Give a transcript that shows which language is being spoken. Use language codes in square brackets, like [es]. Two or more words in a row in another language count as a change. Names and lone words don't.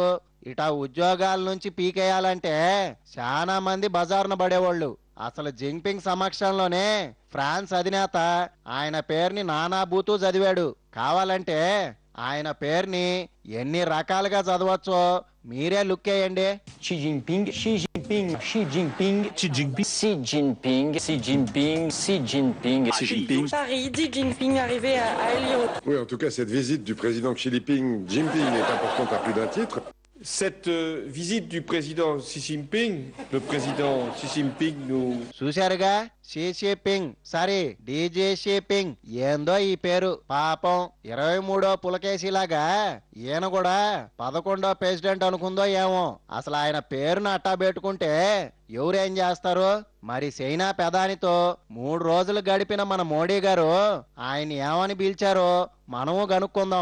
[te] ఇటా ఉద్యోగాల నుంచి పీకేయాలంటే చాలా మంది బజార్న పడేవాళ్ళు. అసలు జింగ్పింగ్ సమక్షంలోనే ఫ్రాన్స్ అధినేత ఆయన పేరుని నానా బూతూ చదివాడు. కావాలంటే ఆయన పేరుని ఎన్ని రకాలుగా చదవచ్చో మీరే లుక్ వేయండి. [fr] Xi Jinping, Xi Jinping, Xi Jinping, Xi Jinping, Xi Jinping, Xi Jinping, Xi Jinping, Xi Jinping. Paris, Xi Jinping arrivé à Lyon. Oui, en tout cas, cette visite du président Xi Jinping est importante à plus d'un titre. Cette visite du président Xi Jinping, le président Xi Jinping nous... [te] చూశారుగా, షీ షిపింగ్ సారీ డీజే షిపింగ్. ఏందో ఈ పేరు. పాపం 23వ పులకేసిలాగా ఈయన కూడా 11వ ప్రెసిడెంట్ అనుకుందో ఏమో. అసలు ఆయన పేరును అట్టా పెట్టుకుంటే ఎవరేం చేస్తారు? మరి చైనా ప్రధానితో 3 రోజులు గడిపిన మన మోడీ గారు ఆయన ఏమని పిలిచారో మనము కనుక్కుందాం.